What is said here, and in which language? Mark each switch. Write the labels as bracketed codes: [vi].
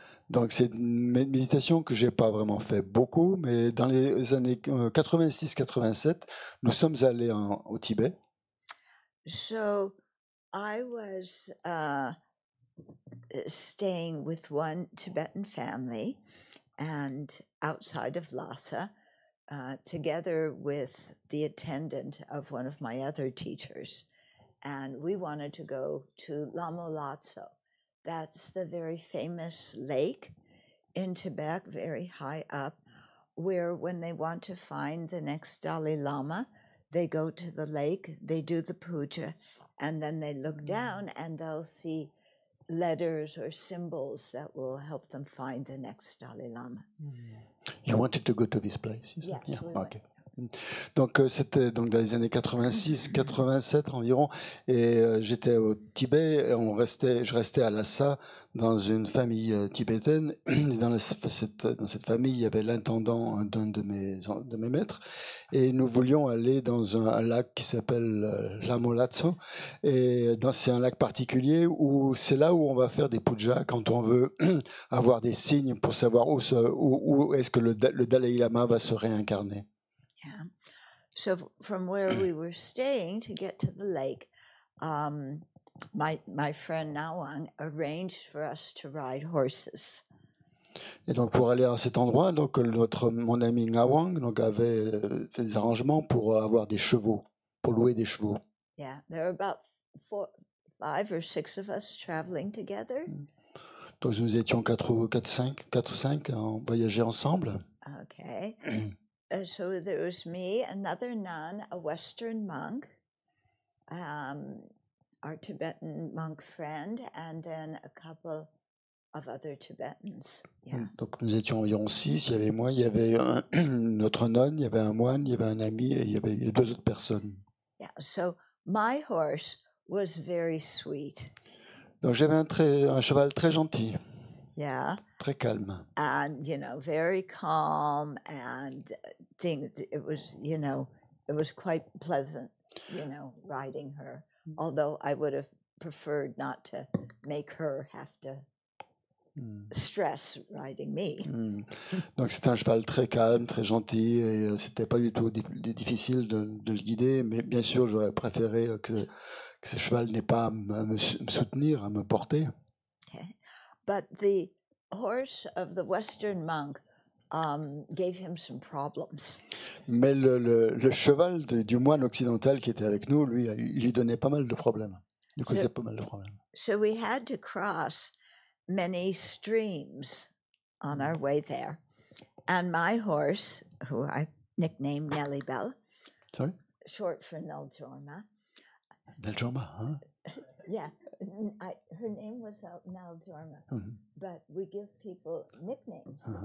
[fr] Donc, c'est une méditation que je n'ai pas vraiment fait beaucoup, mais dans les années 86-87, nous sommes allés au Tibet. [en] So I was staying with one Tibetan family and outside of Lhasa, together with the attendant of one of my other teachers. And we wanted to go to Lamo Lhasa. That's the very famous lake in Tibet, very high up, where when they want to find the next Dalai Lama, they go to the lake, they do the puja, and then they look down and they'll see letters or symbols that will help them find the next Dalai Lama. You wanted to go to this place? You said? Yes, we Okay. [fr] Donc c'était donc dans les années 86-87 environ, et j'étais au Tibet. Et je restais à Lhasa dans une famille tibétaine. Et dans cette famille, il y avait l'intendant d'un de mes maîtres, et nous voulions aller dans un lac qui s'appelle Lamo Lhasa. Et c'est un lac particulier où c'est là où on va faire des pujas quand on veut avoir des signes pour savoir où est-ce que le Dalai Lama va se réincarner. [en] Yeah. So from where we were staying to get to the lake, my friend Nawang arranged for us to ride horses. [fr] Et donc pour aller à cet endroit, donc mon ami Ngawang avait fait des arrangements pour avoir des chevaux, pour louer des chevaux. [en] Yeah, there were about 5 or 6 of us traveling together. [fr] Donc nous étions 4 ou 5 à voyager ensemble. [en] Okay. So there was me, another nun, a Western monk, our Tibetan monk friend, and then a couple of other Tibetans. Yeah. [fr] Donc nous étions environ 6. Il y avait moi, il y avait notre nonne, il y avait un moine, il y avait un ami, et il y avait 2 autres personnes. [en] Yeah. So my horse was very sweet. [fr] Donc j'avais un cheval très gentil. [en] Yeah. [fr] Très calme. [en] And, very calm, and it was quite pleasant, riding her. Although I would have preferred not to make her have to stress riding me. [fr] Donc c'était un cheval très calme, très gentil, et c'était pas du tout difficile de le guider, mais bien sûr j'aurais préféré que ce cheval n'ait pas à me soutenir, à me porter. [en] Okay. But the horse of the Western monk gave him some problems. [fr] Mais le cheval du moine occidental qui était avec nous, lui, il lui donnait pas mal de problèmes. Il causait pas mal de problèmes. [en] So we had to cross many streams on our way there. And my horse, who I nicknamed Nellie Bell, Sorry? short for Neljorma. Neljorma, huh? Yeah, her name was Neljorma, but we give people nicknames.